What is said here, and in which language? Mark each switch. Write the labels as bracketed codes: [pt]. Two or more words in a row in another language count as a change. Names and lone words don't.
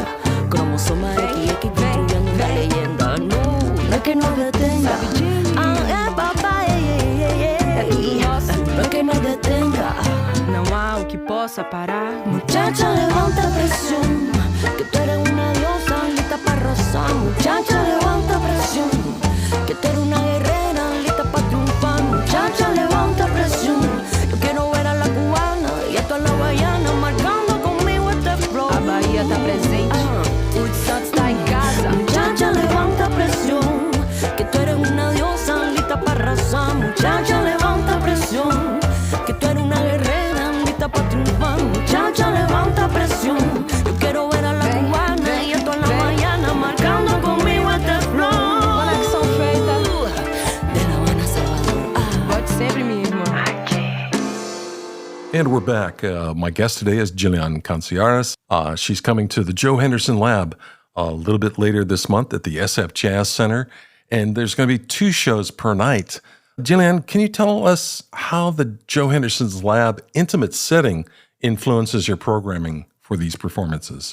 [es] Cromosoma XX construyendo una leyenda. No es que no detenga. Papá, no es que no detenga. [pt] Não há o que possa parar. [es] Muchacha, levanta presión, que tú eres una diosa lista para arrasar. Muchacha, levanta presión, que tú eres una guerrera lista para triunfar. Muchacha, levanta presión, yo quiero ver a la cubana y a toda la guayana marcando conmigo este flow. [pt] A Bahia tá presente, o Woodstock está em casa. [es] Muchacha, levanta presión, que tú eres una diosa lista para arrasar. Muchacha, levanta presión, que tú eres una guerrera lista para triunfar. Muchacha, levanta presión, yo quiero ver a la cubana y a toda la guayana marcando conmigo este flow. [pt] Conexão feita. [es] De La Habana, Salvador. [pt] Pode sempre, minha irmã. [en] And we're back. My guest today is Yilian Cañizares. She's coming to the Joe Henderson Lab a little bit later this month at the SF Jazz Center. And there's going to be 2 shows per night. Yilian, can you tell us how the Joe Henderson's Lab intimate setting influences your programming for these performances?